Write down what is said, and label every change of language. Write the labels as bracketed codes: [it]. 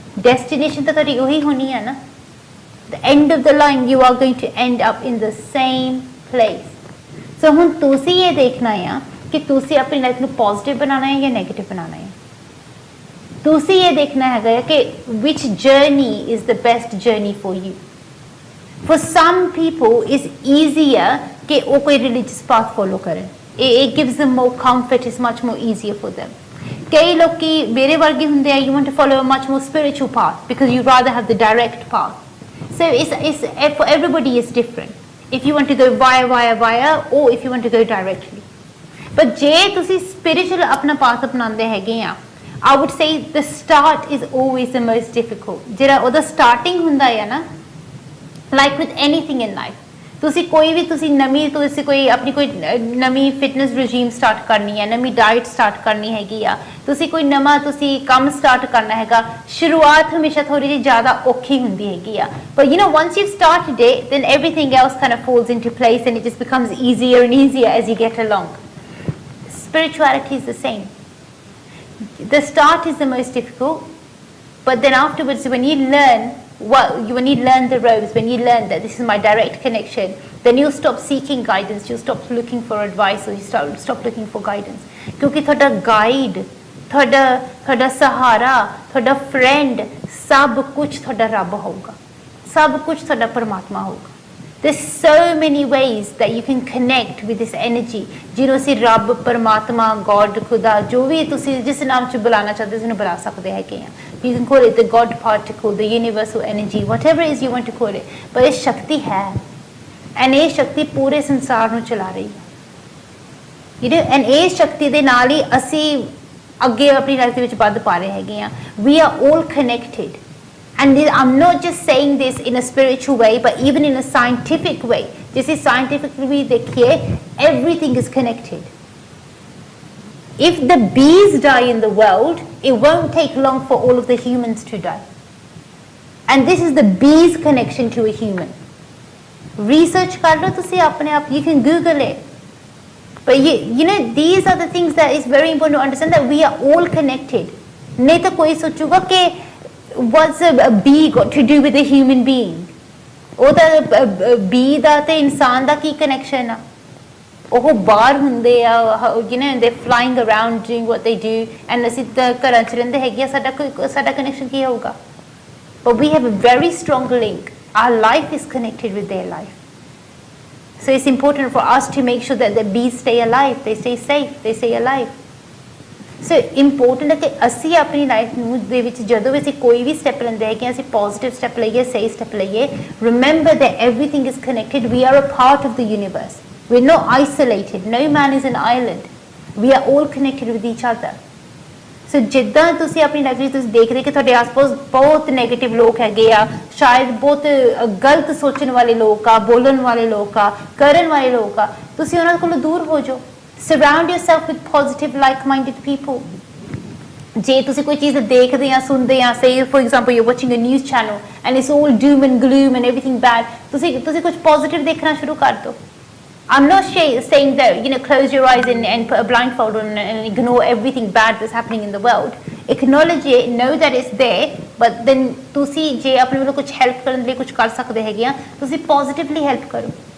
[pa] Destination ਤਾਂ ਤੁਹਾਡੀ ਉਹੀ ਹੋਣੀ ਹੈ ਨਾ. [en] The end of the line, you are going to end up in the same place. [pa] So ਹੁਣ ਤੁਸੀਂ ਇਹ ਦੇਖਣਾ ਆ ਕਿ ਤੁਸੀਂ ਆਪਣੀ ਲਾਈਫ ਨੂੰ ਪੋਜ਼ਿਟਿਵ ਬਣਾਉਣਾ ਹੈ ਜਾਂ ਨੈਗੇਟਿਵ ਬਣਾਉਣਾ ਹੈ. ਤੁਸੀਂ ਇਹ ਦੇਖਣਾ ਹੈਗਾ ਕਿ [en] which journey is the best journey for you. For some people it's easier [pa] ਕਿ ਉਹ ਕੋਈ religious path follow ਕਰਨ. [en] It gives them more comfort, it's much more easier for them. [pa] ਕਈ ਲੋਕੀ ਮੇਰੇ ਵਰਗੇ ਹੁੰਦੇ ਆ, [en] you want to follow a much more spiritual path because you rather have the direct path. So it's for everybody is different. If you want to go via or if you want to go directly. But [pa] ਜੇ ਤੁਸੀਂ spiritual ਆਪਣਾ path ਅਪਣਾਉਂਦੇ ਹੈਗੇ ਆ, [en] I would say the start is always the most difficult. [pa] ਜਿਹੜਾ ਉਹਦਾ starting ਹੁੰਦਾ ਹੈ ਨਾ, [en] like with anything in life. [pa] ਤੁਸੀਂ ਕੋਈ ਆਪਣੀ ਕੋਈ ਨਵੀਂ ਫਿਟਨੈਸ ਰਜੀਮ ਸਟਾਰਟ ਕਰਨੀ ਹੈ, ਨਵੀਂ ਡਾਈਟ ਸਟਾਰਟ ਕਰਨੀ ਹੈਗੀ ਆ, ਤੁਸੀਂ ਕੋਈ ਨਵਾਂ ਕੰਮ ਸਟਾਰਟ ਕਰਨਾ ਹੈਗਾ, ਸ਼ੁਰੂਆਤ ਹਮੇਸ਼ਾ ਥੋੜੀ ਜਿਹੀ ਜ਼ਿਆਦਾ ਔਖੀ ਹੁੰਦੀ ਹੈਗੀ ਆ. [en] But you know, once you've started it, then everything else kind of falls into place and it just becomes easier and easier as you get along. Spirituality is the same. The start is the most difficult, but then afterwards when you learn the ropes, when you learn that this is my direct connection, then you'll stop seeking guidance, you'll stop looking for advice, or you stop looking for guidance. [pa] ਕਿਉਂਕਿ ਤੁਹਾਡਾ guide, ਤੁਹਾਡਾ ਸਹਾਰਾ, ਤੁਹਾਡਾ friend, ਸਭ ਕੁਝ ਤੁਹਾਡਾ ਰੱਬ ਹੋਊਗਾ. [hi] सब कुछ [pa] ਤੁਹਾਡਾ ਪਰਮਾਤਮਾ ਹੋਊਗਾ। [en] There's so many ways that you can connect with this energy [pa] ਜਿਹਨੂੰ ਅਸੀਂ ਰੱਬ ਪਰਮਾਤਮਾ God ਖੁਦਾ ਜੋ ਵੀ ਤੁਸੀਂ ਜਿਸ ਨਾਮ 'ਚ ਬੁਲਾਉਣਾ ਚਾਹਦੇ ਹੋ, ਉਸਨੂੰ ਬੁਲਾ ਸਕਦੇ ਹੈਗੇ ਆ। [en] You can call it the God particle, the universal energy, whatever it is you want to call it, [pa] ਪਰ ਇਹ ਸ਼ਕਤੀ ਹੈ [en] and [pa] ਇਹ ਸ਼ਕਤੀ ਪੂਰੇ ਸੰਸਾਰ ਨੂੰ ਚਲਾ ਰਹੀ ਹੈ। [en] You know, and [pa] ਇਹ ਸ਼ਕਤੀ ਦੇ ਨਾਲ ਹੀ ਅਸੀਂ ਅੱਗੇ ਆਪਣੀ ਲਾਈਫ ਦੇ ਵਿੱਚ ਵੱਧ ਪਾ ਰਹੇ ਹੈਗੇ ਆ। [en] We are all connected. And I'm not just saying this in a spiritual way, but even in a scientific way. This is scientifically देखिए, everything is connected. If the bees die in the world, it won't take long for all of the humans to die. And this is the bees' connection to a human. Research [hi] कर लो तुसी अपने आप, [en] you can Google it. But you know, these are the things that is very important to understand, that we are all connected. [hi] नहीं तो कोई सोचूगा कि [en] what's a bee got to do with a human being? [pa] ਉਹਦਾ bee ਦਾ ਤੇ ਇਨਸਾਨ ਦਾ ਕੀ connection ਆ? ਉਹ ਬਾਹਰ ਹੁੰਦੇ ਆ, [en] you know, they flying around doing what they do, [pa] and ਅਸੀਂ ਤਾਂ ਘਰਾਂ 'ਚ ਰਹਿੰਦੇ ਹੈਗੇ ਆ, ਸਾਡਾ ਕਨੈਕਸ਼ਨ ਕੀ ਹੋਊਗਾ? [en] But we have a very strong link. Our life is connected with their life. So it's important for us to make sure that the bees stay alive, they stay safe, they stay alive. [pa] So important ਹੈ ਕਿ ਅਸੀਂ ਆਪਣੀ life ਨੂੰ ਦੇ ਵਿੱਚ ਜਦੋਂ ਵੀ ਅਸੀਂ ਕੋਈ ਵੀ ਸਟੈਪ ਲੈਂਦੇ ਹੈਗੇ ਹਾਂ, ਅਸੀਂ ਪੋਜ਼ਿਟਿਵ ਸਟੈਪ ਲਈਏ, ਸਹੀ ਸਟੈਪ ਲਈਏ। [en] Remember that everything is connected, we are a part of the universe, we are not isolated, no man is an island, we are all connected with each other. [pa] ਸੋ ਜਿੱਦਾਂ ਤੁਸੀਂ ਆਪਣੀ life ਵਿੱਚ ਤੁਸੀਂ ਦੇਖਦੇ ਕਿ ਤੁਹਾਡੇ ਆਸ-ਪਾਸ ਬਹੁਤ ਨੈਗੇਟਿਵ ਲੋਕ ਹੈਗੇ ਆ, ਸ਼ਾਇਦ ਬਹੁਤ ਗਲਤ ਸੋਚਣ ਵਾਲੇ ਲੋਕ ਆ, ਬੋਲਣ ਵਾਲੇ ਲੋਕ ਆ, ਕਰਨ ਵਾਲੇ ਲੋਕ ਆ, ਤੁਸੀਂ ਉਹਨਾਂ ਕੋਲੋਂ ਦੂਰ ਹੋ ਜਾਓ। [en] Surround yourself with positive, like-minded people. [pa] ਜੇ ਤੁਸੀਂ ਕੋਈ ਚੀਜ਼ ਦੇਖਦੇ ਆ, ਸੁਣਦੇ ਆ, [en] say for example you're watching a news channel and it's all doom and gloom and everything bad, [pa] ਤੁਸੀਂ ਕੁਝ positive ਦੇਖਣਾ ਸ਼ੁਰੂ ਕਰ ਦਿਓ। [en] I'm not saying that, you know, close your eyes and put a blindfold on and ignore everything bad that's happening in the world. Acknowledge it, know that it's there, but then [pa] ਤੁਸੀਂ ਜੇ ਆਪਣੇ ਵੱਲੋਂ ਕੁਝ help ਕਰਨ ਲਈ ਕੁਝ ਕਰ ਸਕਦੇ ਹੈਗੇ ਆ, ਤੁਸੀਂ positively help ਕਰੋ।